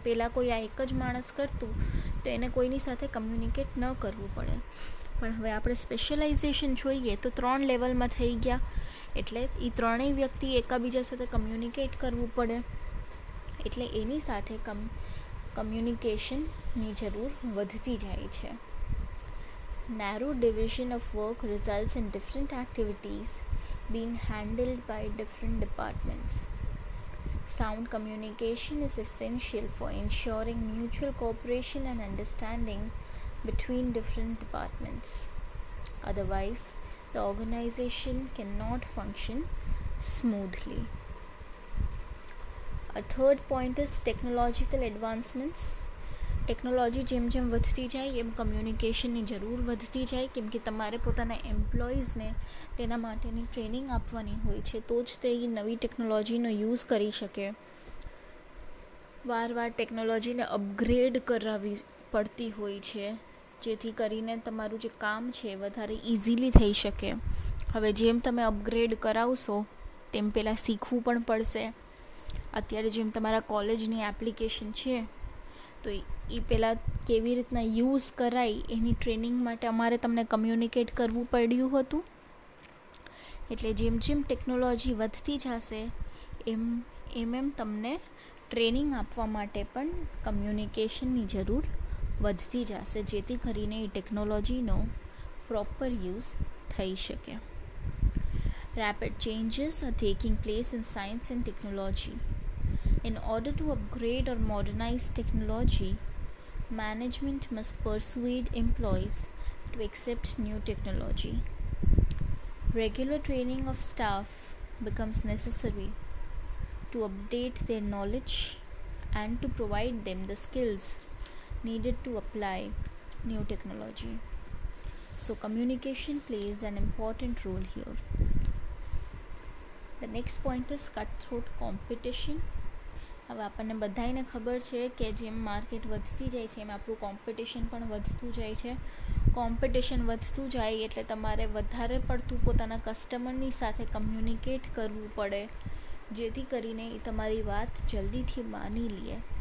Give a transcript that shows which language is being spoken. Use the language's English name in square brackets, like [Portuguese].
[Gujarati] પહેલાં કોઈ આ એક જ માણસ કરતું તો એને કોઈની સાથે કમ્યુનિકેટ ન કરવું પડે. પણ હવે આપણે સ્પેશિયલાઇઝેશન જોઈએ તો 3 લેવલમાં થઈ ગયા. એટલે એ ત્રણેય વ્યક્તિ એકબીજા સાથે કમ્યુનિકેટ કરવું પડે. એટલે એની સાથે કમ્યુનિકેશનની જરૂર વધતી જાય છે. [English] Narrow division of work results in different activities being handled by different departments. Sound communication is essential for ensuring mutual cooperation and understanding between different departments. Otherwise, the organization cannot function smoothly. A third point is technological advancements. [Gujarati] Technology જેમ જેમ વધતી જાય એમ કમ્યુનિકેશનની જરૂર વધતી જાય, કેમ કે તમારે પોતાના એમ્પ્લોઈઝને તેના માટેની ટ્રેનિંગ આપવાની હોય છે, તો જ તે નવી ટેકનોલોજીનો યુઝ કરી શકે. વારવાર ટેકનોલોજીને અપગ્રેડ કરાવવી પડતી હોય છે, જેથી કરીને તમારું જે કામ છે વધારે ઇઝીલી થઈ શકે. હવે જેમ તમે અપગ્રેડ કરાવશો તેમ પહેલાં શીખવું પણ પડશે. અત્યારે જેમ તમારા કોલેજની એપ્લિકેશન છે તો એ પહેલાં કેવી રીતના યુઝ કરાય એની ટ્રેનિંગ માટે અમારે તમને કમ્યુનિકેટ કરવું પડ્યું હતું. એટલે જેમ જેમ ટેકનોલોજી વધતી જશે એમ તમને ટ્રેનિંગ આપવા માટે પણ કમ્યુનિકેશનની જરૂર વધતી જશે, જેથી કરીને એ ટેકનોલોજીનો પ્રોપર યુઝ થઈ શકે. [English] Rapid changes are taking place in science and technology. In order to upgrade or modernize technology, management must persuade employees to accept new technology. Regular training of staff becomes necessary to update their knowledge and to provide them the skills needed to apply new technology. So communication plays an important role here. The next point is cutthroat competition. [Gujarati] હવે આપણને બધાને ખબર છે કે જેમ market વધતી જાય છે એમ આપણું કોમ્પિટિશન પણ વધતું જાય છે. કોમ્પિટિશન વધતું જાય એટલે તમારે વધારે પડતું પોતાના કસ્ટમરની સાથે કમ્યુનિકેટ કરવું પડે, જેથી કરીને એ તમારી વાત જલ્દીથી માની લે.